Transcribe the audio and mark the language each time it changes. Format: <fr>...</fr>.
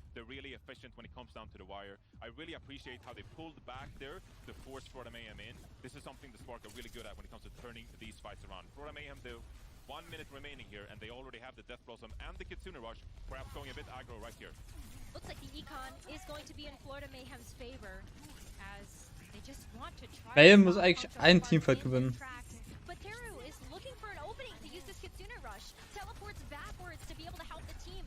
<en>They're really efficient when it comes down to the wire. I really appreciate how they pulled back there to force Florida Mayhem in. This is something the Spark are really good at when it comes to turning these fights around. Florida Mayhem, though, 1 minute remaining here, and they already have the Death Blossom and the Kitsune Rush, perhaps going a bit aggro right here. Looks like the Econ is going to be in Florida Mayhem's favor, as they just want to try.</en> <de>Mayhem muss eigentlich ein Teamfight gewinnen.</de> <en>But Teru is looking for an opening to use this Kitsune Rush. Teleports backwards to be able to help the team.</en>